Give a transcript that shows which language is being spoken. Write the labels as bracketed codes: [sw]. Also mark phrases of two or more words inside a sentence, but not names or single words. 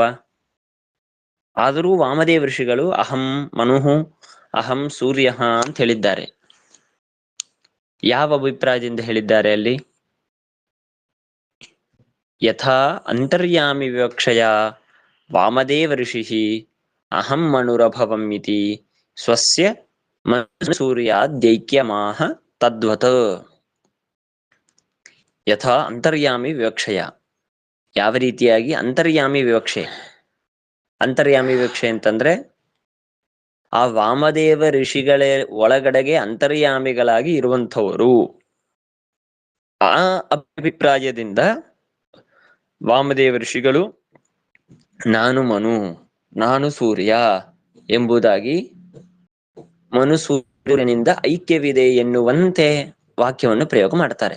[kn] ಆದರೂ ವಾಮದೇವ ಋಷಿಗಳು [sa] ಅಹಂ ಮನುಹು ಅಹಂ ಸೂರ್ಯ [kn] ಅಂತ ಹೇಳಿದ್ದಾರೆ. ಯಾವ ಅಭಿಪ್ರಾಯದಿಂದ ಹೇಳಿದ್ದಾರೆ ಅಲ್ಲಿ? [sa] ಯಥಾ ಅಂತರ್ಯಾಮಿ ವಿವಕ್ಷಯ ವಾಮದೇವ ಋಷಿ ಅಹಂ ಮನುರಭವಂ ಇತಿ ಸ್ವಸ್ಯ ಸೂರ್ಯಾದ್ಯೈಕ್ಯಮಾಹ ತದ್ವತ್ ಯಥಾ ಅಂತರ್ಯಾಮಿ ವಿವಕ್ಷಯ. [kn] ಯಾವ ರೀತಿಯಾಗಿ ಅಂತರ್ಯಾಮಿ ವಿವಕ್ಷೆ? ಅಂತರ್ಯಾಮಿ ವಿವಕ್ಷೆ ಅಂತಂದ್ರೆ ಆ ವಾಮದೇವ ಋಷಿಗಳ ಒಳಗಡೆಗೆ ಅಂತರ್ಯಾಮಿಗಳಾಗಿ ಇರುವಂಥವರು. ಆ ಅಭಿಪ್ರಾಯದಿಂದ ವಾಮದೇವ ಋಷಿಗಳು ನಾನು ಮನು, ನಾನು ಸೂರ್ಯ ಎಂಬುದಾಗಿ ಮನು ಸೂರ್ಯನಿಂದ ಐಕ್ಯವಿದೆ ಎನ್ನುವಂತೆ ವಾಕ್ಯವನ್ನು ಪ್ರಯೋಗ ಮಾಡ್ತಾರೆ.